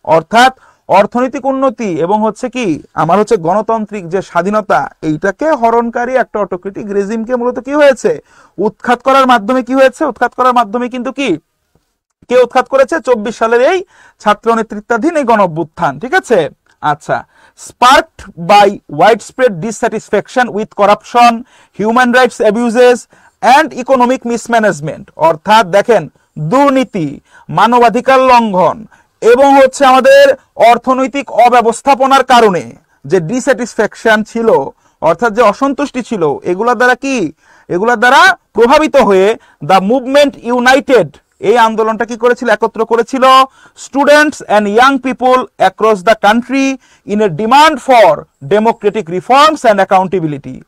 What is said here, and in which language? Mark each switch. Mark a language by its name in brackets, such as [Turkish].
[Bangla] অর্থাৎ অর্থনৈতিক উন্নতি এবং হচ্ছে কি আমার হচ্ছে গণতান্ত্রিক যে স্বাধীনতা, এইটাকে হরণকারী একটা অটোক্রেটিক রেজিমকে মূলত কি হয়েছে উৎখাত করার মাধ্যমে কি হয়েছে, উৎখাত করার মাধ্যমে কিন্তু কি কে উৎখাত করেছে, 24 সালের এই ছাত্র নেতৃত্বাধীন এই গণঅভ্যুত্থান। ঠিক আছে, আচ্ছা, [English] sparked by widespread dissatisfaction with corruption, human rights abuses and economic mismanagement। [Bangla] অর্থাৎ দেখেন দুর্নীতি, মানবাধিকার লঙ্ঘন এবং হচ্ছে আমাদের অর্থনৈতিক অব্যবস্থাপনার কারণে যে ডিস্যাটিসফ্যাকশন ছিল, অর্থাৎ যে অসন্তুষ্টি ছিল, এগুলোর দ্বারা প্রভাবিত হয়ে [English] the movement united, [Bangla] এই আন্দোলনটা কি করেছিল, একত্র করেছিল [English] Students and young people across the country in a demand for democratic reforms and accountability.